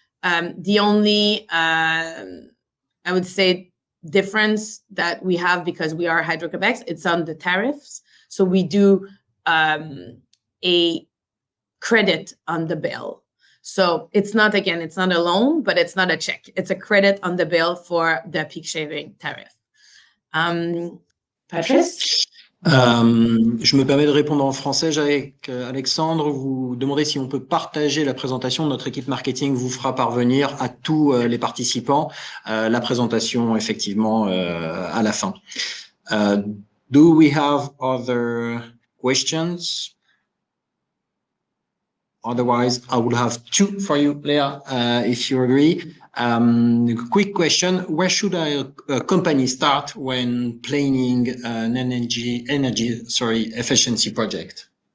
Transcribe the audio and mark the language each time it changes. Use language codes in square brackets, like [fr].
[en] The only, I would say, difference that we have because we are Hydro-Quebec, it's on the tariffs. So we do a credit on the bill. So it's not a loan, but it's not a check. It's a credit on the bill for the peak shaving tariff. Patrice? [fr] Je me permets de répondre en français. Alexandre, vous demandez si on peut partager la présentation. Notre équipe marketing vous fera parvenir à tous les participants la présentation effectivement à la fin. [en] Do we have other questions? Otherwise, I will have two for you, Léa, if you agree. Quick question: where should a company start when planning an energy efficiency project?